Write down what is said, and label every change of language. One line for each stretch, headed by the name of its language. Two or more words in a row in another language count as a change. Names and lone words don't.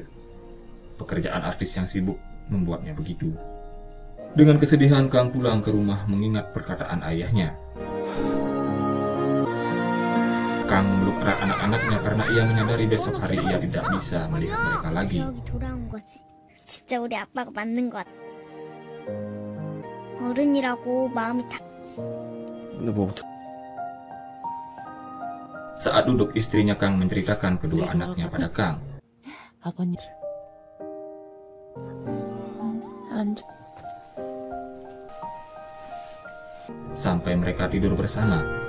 Indonesian: Pekerjaan artis yang sibuk membuatnya begitu. Dengan kesedihan, Kang pulang ke rumah mengingat perkataan ayahnya. Kang memeluk erat anak-anaknya karena ia menyadari besok hari ia tidak bisa melihat mereka lagi.
Korean: 진짜 우리 아빠가 맞는 것 같아. 어른이라고 마음이 딱.
Indonesian: Saat duduk, istrinya Kang menceritakan kedua anaknya pada Kang.
Korean: 아버님.
Indonesian: Sampai mereka tidur bersama.